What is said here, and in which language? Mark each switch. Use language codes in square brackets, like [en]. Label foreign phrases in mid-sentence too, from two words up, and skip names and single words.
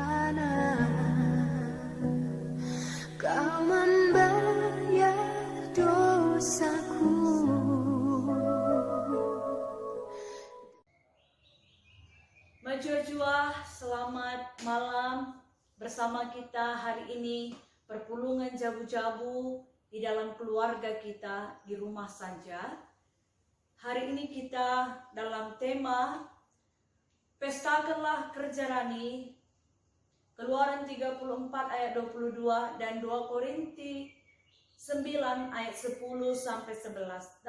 [id] sana, kau membayar dosaku. Majua-jua, selamat malam bersama kita hari ini, [btx] perpulungan jabu-jabu [id] di dalam keluarga kita di rumah saja. Hari ini kita dalam tema Pestakanlah Kerja Rani, Keluaran 34 ayat 22 dan 2 Korinti 9 ayat 10 sampai 11.